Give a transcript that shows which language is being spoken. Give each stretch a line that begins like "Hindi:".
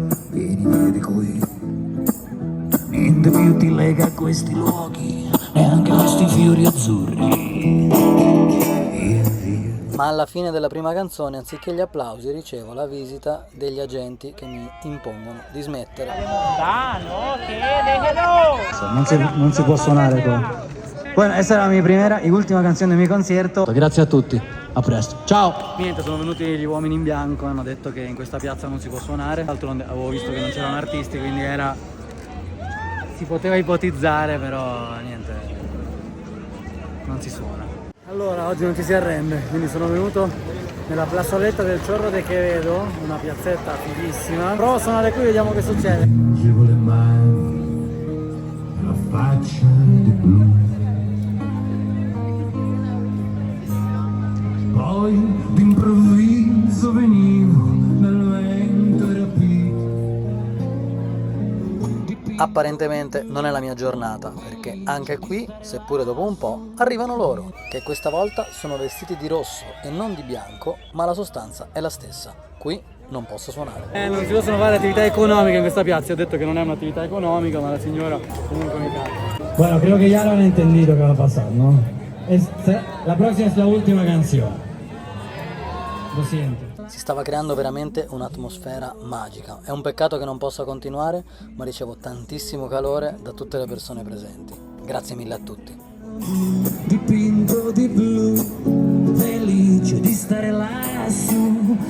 Italian: Vieni qui, niente più ti lega a questi luoghi, neanche questi fiori azzurri. Ma alla fine della prima canzone, anziché gli applausi, ricevo la visita degli agenti che mi impongono di smettere. Non si può suonare qua.
Spanish: Bueno, esa era mi primera y última canción de mi concierto.
Italian: Grazie a tutti, a presto, ciao! Niente, sono venuti gli uomini in bianco, hanno detto che in questa piazza non si può suonare, d'altronde avevo visto che non c'erano artisti, quindi si poteva ipotizzare, però niente, non si suona. Allora, oggi non ci si arrende, quindi sono venuto nella plazoletta del Chorro de Quevedo, una piazzetta fighissima. Provo a suonare qui, vediamo che succede. Vuole mai la faccia di blu, poi d'improvviso venivo dal vento rapito. Apparentemente non è la mia giornata, perché anche qui, seppure dopo un po', arrivano loro, che questa volta sono vestiti di rosso e non di bianco, ma la sostanza è la stessa. Qui non posso suonare. Non si possono fare attività economiche in questa piazza, ho detto che non è un'attività economica, ma la signora comunque mi cambia.
Spanish: Bueno, creo que ya lo han entendido que va a pasar, ¿no? La próxima es la última canción. Lo siento.
Italian: Si stava creando veramente un'atmosfera magica. È un peccato che non possa continuare, ma ricevo tantissimo calore da tutte le persone presenti. Grazie mille a tutti. Dipinto di blu, felice di stare lassù.